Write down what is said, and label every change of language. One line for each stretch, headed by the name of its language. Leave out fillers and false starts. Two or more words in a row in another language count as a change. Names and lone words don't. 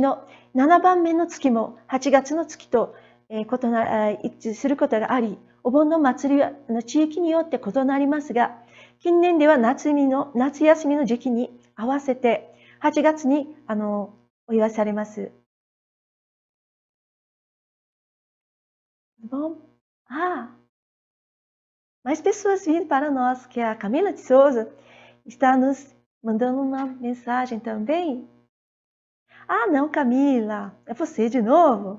Japanese: の7番目の月も8月の月と一致することがあり、お盆の祭りは地域によって異なりますが、近年では夏休みの時期に合わせて8月にお祝いされます。
Portuguese: Bom, mais pessoas vindo para nós, que a Camila de Souza está nos mandando uma mensagem também. Ah, não, Camila, é você de novo?